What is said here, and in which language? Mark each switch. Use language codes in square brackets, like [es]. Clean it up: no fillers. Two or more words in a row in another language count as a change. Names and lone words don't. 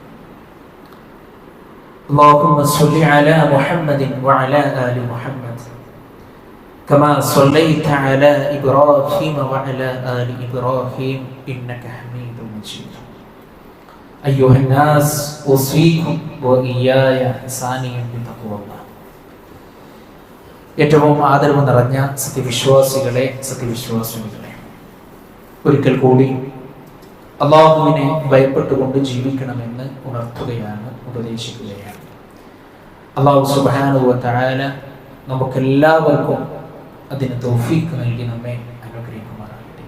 [ar] اللهم صل على محمد وعلى آل محمد كما صليت على إبراهيم وعلى آل إبراهيم إنك حميد مجيد. أيها الناس أوصيكم وإياي ثانيا بتقوى الله. [ml] ഏറ്റവും ആദരവ് നിറഞ്ഞ സത്യവിശ്വാസികളെ, സത്യവിശ്വാസിനികളെ, ഒരിക്കൽ കൂടി അല്ലാഹുവിനെ ഭയപ്പെട്ടുകൊണ്ട് ജീവിക്കണമെന്ന് ഉണർത്തുകയാണ്, ഉപദേശിക്കുകയാണ്. [ar] الله سبحانه وتعالى [ml] നമുക്കെല്ലാവർക്കും അതിന് തൗഫീഖ് നൽകി നമ്മെ അനുഗ്രഹിക്കുമാറാകട്ടെ.